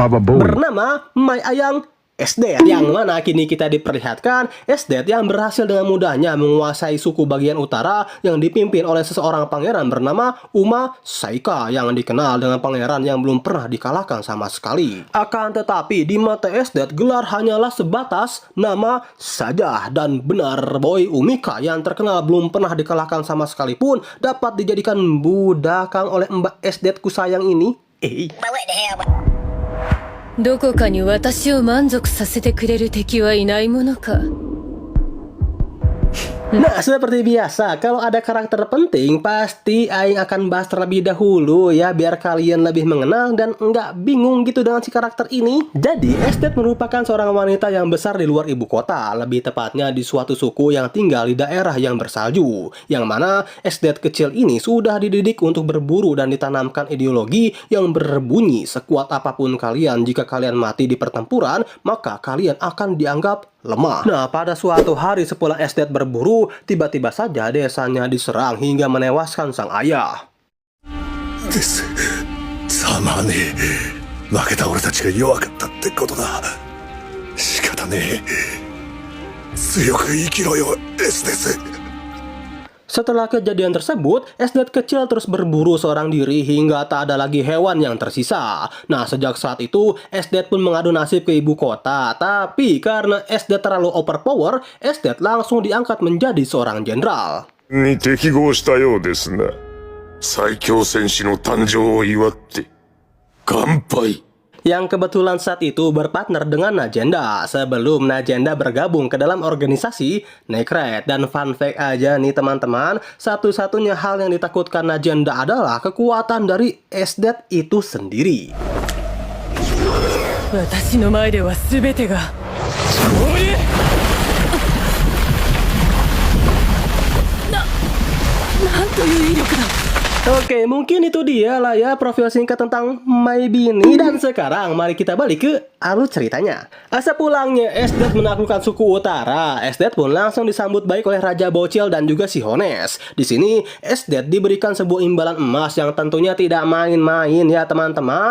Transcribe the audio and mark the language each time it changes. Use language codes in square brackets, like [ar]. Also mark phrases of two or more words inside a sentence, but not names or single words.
[id] Bernama Mai Ayang Esdet, yang mana kini kita diperlihatkan Esdet yang berhasil dengan mudahnya menguasai suku bagian utara yang dipimpin oleh seseorang pangeran bernama Uma Saika yang dikenal dengan pangeran yang belum pernah dikalahkan sama sekali. Akan tetapi di mata Esdet gelar hanyalah sebatas nama saja, dan benar boy Umika yang terkenal belum pernah dikalahkan sama sekali pun dapat dijadikan budakan oleh Mbak Esdet ku sayang ini. [ja] どこかに私を満足させてくれる敵はいないものか。 [id] Nah, seperti biasa, kalau ada karakter penting, pasti Aing akan bahas terlebih dahulu ya, biar kalian lebih mengenal dan nggak bingung gitu dengan si karakter ini. Jadi, Esdet merupakan seorang wanita yang besar di luar ibu kota, lebih tepatnya di suatu suku yang tinggal di daerah yang bersalju. Yang mana Esdet kecil ini sudah dididik untuk berburu dan ditanamkan ideologi yang berbunyi sekuat apapun kalian, jika kalian mati di pertempuran, maka kalian akan dianggap lemah. Nah, pada suatu hari sepulang Esdet berburu, tiba-tiba saja desanya diserang hingga menewaskan sang ayah. [ja] ですざまねえ負けた俺たちが弱かったってことだ仕方ねえ強く生きろよエスです [id] Setelah kejadian tersebut, Esdet kecil terus berburu seorang diri hingga tak ada lagi hewan yang tersisa. Nah, sejak saat itu, Esdet pun mengadu nasib ke ibu kota. Tapi karena Esdet terlalu overpower, Esdet langsung diangkat menjadi seorang jenderal. [ja] に適合したようですな。最強戦士の誕生を祝って、乾杯。 [id] Yang kebetulan saat itu berpartner dengan Najenda sebelum Najenda bergabung ke dalam organisasi Necret. Dan [en] fun fact [id] aja nih teman-teman, satu-satunya hal yang ditakutkan Najenda adalah kekuatan dari Esdet itu sendiri. [ja] 私の前では全てがなんという威力だ [id] Oke, mungkin itu dia lah ya profil singkat tentang My Bini. Dan sekarang mari kita balik ke alur ceritanya. Sepulangnya Esdet menaklukkan suku utara, Esdet pun langsung disambut baik oleh Raja Bocil dan juga si Hones. Di sini Esdet diberikan sebuah imbalan emas yang tentunya tidak main-main ya teman-teman.